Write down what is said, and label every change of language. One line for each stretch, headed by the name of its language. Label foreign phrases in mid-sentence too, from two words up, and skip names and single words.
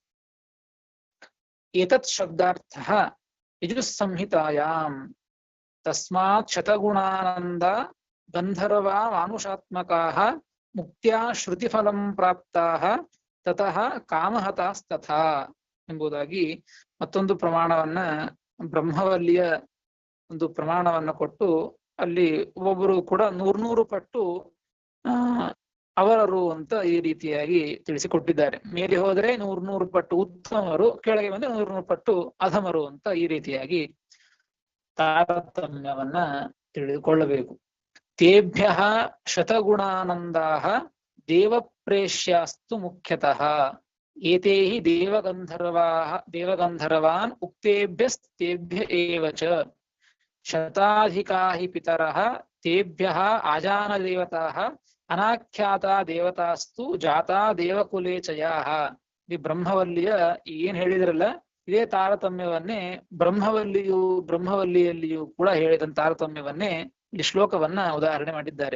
Sanskrit: ಏತತ್ ಶಬ್ದಾರ್ಥ ಯಜುಸ್ಸಂಹಿತಾಯಾಮ್ ತಸ್ಮಾತ್ ಶತಗುಣಾನಂದ ಗಂಧರ್ವಾ ಮಾನುಷಾತ್ಮಕಾಃ ಮುಕ್ತ್ಯಾ ಶ್ರುತಿಫಲಂ ಪ್ರಾಪ್ತಾಃ ತತಃ ಕಾಮಹತಾಸ್ತಥಾ
Kannada: ಎಂಬುದಾಗಿ ಮತ್ತೊಂದು ಪ್ರಮಾಣವನ್ನ, ಬ್ರಹ್ಮವಲ್ಲಿಯ ಒಂದು ಪ್ರಮಾಣವನ್ನ ಕೊಟ್ಟು ಅಲ್ಲಿ ಒಬ್ಬೊಬ್ಬರು ಕೂಡ 100 ಪಟ್ಟು ಅವರರು ಅಂತ ಈ ರೀತಿಯಾಗಿ ತಿಳಿಸಿಕೊಟ್ಟಿದ್ದಾರೆ. ಮೇಲೆ ಹೋದ್ರೆ 100 ಪಟ್ಟು ಉತ್ತಮರು, ಕೆಳಗೆ ಬಂದ್ರೆ 100 ಪಟ್ಟು ಅಧಮರು ಅಂತ ಈ ರೀತಿಯಾಗಿ ತಾರತಮ್ಯವನ್ನ ತಿಳಿದುಕೊಳ್ಳಬೇಕು.
Sanskrit: ತೇಭ್ಯ ಶತಗುಣಾನಂದಾಃ ದೇವಪ್ರೇಷ್ಯಾಸ್ತು ಮುಖ್ಯತಃ ಏತೇ ಹಿ ದೇವಗಂಧರ್ವಾನ್ ಉಕ್ತೇಭ್ಯಸ್ತೇಭ್ಯ ಏವ ಚ ಶತಾಧಿಕಾ ಹಿ ಪಿತರಃ ತೇಭ್ಯಃ ಆಜಾನದೇವತಾಃ ಅನಾಖ್ಯಾತಾ ದೇವತಾಸ್ತು ಜಾತಾ ದೇವಕುಲೇ ಚಯಾಃ.
Kannada: ಈ ಬ್ರಹ್ಮವಲ್ಲಿಯ ಏನ್ ಹೇಳಿದ್ರಲ್ಲ ಇದೇ ತಾರತಮ್ಯವನ್ನೇ ಬ್ರಹ್ಮವಲ್ಲಿಯಲ್ಲಿಯೂ ಕೂಡ ಹೇಳಿದಂತ ತಾರತಮ್ಯವನ್ನೇ ಈ ಶ್ಲೋಕವನ್ನ ಉದಾಹರಣೆ ಮಾಡಿದ್ದಾರೆ.